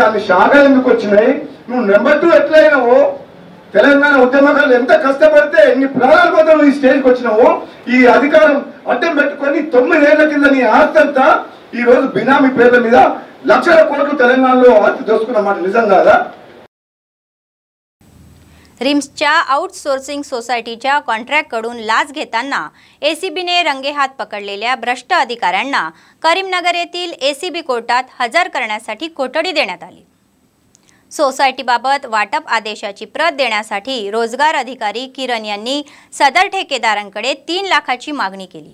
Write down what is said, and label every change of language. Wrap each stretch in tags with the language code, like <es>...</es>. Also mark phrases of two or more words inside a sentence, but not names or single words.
<te>అన్ని శాఖలు ఎందుకు వచ్చినాయి? నువ్వు నెంబర్ 2 ఎట్లయినావు? తెలంగాణ ఉద్యమకాలు ఎంత కష్టపడితే ఎన్ని ప్రాణాల కోసం నువ్వు ఈ స్టేజ్కి వచ్చినావు? ఈ అధికారం అడ్డం పెట్టుకొని 9 ఏళ్ల కింద నీ ఆస్తి అంతా ఈ రోజు బినామీ పేర్ల మీద లక్షల కోట్లు తెలంగాణలో ఆస్తి దోసుకున్నమాట నిజం కాదా?</te> <mr>रिम्सच्या आउटसोर्सिंग सोसायटीच्या कॉन्ट्रॅक्टकडून लाच घेताना एसीबीने रंगेहात पकडलेल्या भ्रष्ट अधिकाऱ्यांना करीमनगर येथील एसीबी कोर्टात हजर करण्यासाठी कोठडी देण्यात आली. सोसायटीबाबत वाटप आदेशाची प्रत देण्यासाठी रोजगार अधिकारी किरण यांनी सदर ठेकेदारांकडे 3 लाखाची मागणी केली.</mr>